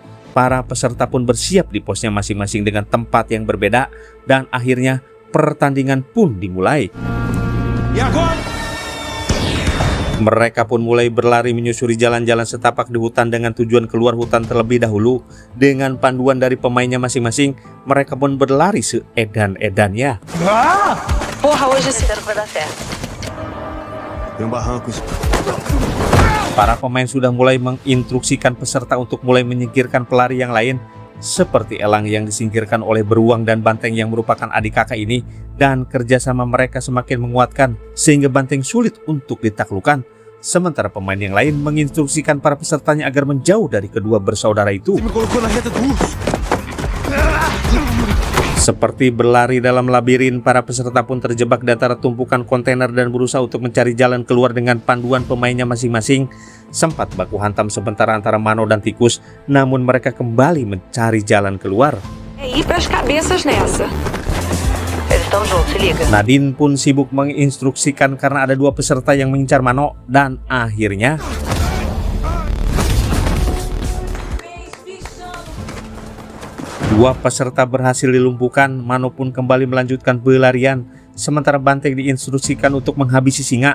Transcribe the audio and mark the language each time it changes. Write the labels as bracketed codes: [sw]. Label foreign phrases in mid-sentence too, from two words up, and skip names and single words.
[id] Para peserta pun bersiap di posnya masing-masing dengan tempat yang berbeda, dan akhirnya pertandingan pun dimulai. Mereka pun mulai berlari menyusuri jalan-jalan setapak di hutan dengan tujuan keluar hutan terlebih dahulu. Dengan panduan dari pemainnya masing-masing, mereka pun berlari seedan-edannya. [pt] Porra, hoje esse vai dar certo. Tem barrancos. [id] Para pemain sudah mulai menginstruksikan peserta untuk mulai menyingkirkan pelari yang lain, seperti Elang yang disingkirkan oleh Beruang dan Banteng yang merupakan adik kakak ini, dan kerjasama mereka semakin menguatkan sehingga Banteng sulit untuk ditaklukkan. Sementara pemain yang lain menginstruksikan para pesertanya agar menjauh dari kedua bersaudara itu. Seperti berlari dalam labirin, para peserta pun terjebak di antara tumpukan kontainer dan berusaha untuk mencari jalan keluar dengan panduan pemainnya masing-masing. Sempat baku hantam sebentar antara Mano dan Tikus, namun mereka kembali mencari jalan keluar. [pt] É ir pras cabeças nessa. Eles estão juntos, se liga. [id] Nadine pun sibuk menginstruksikan karena ada dua peserta yang mengincar Mano, dan akhirnya dua peserta berhasil dilumpuhkan. Mano pun kembali melanjutkan pelarian, sementara Banteng diinstruksikan untuk menghabisi singa.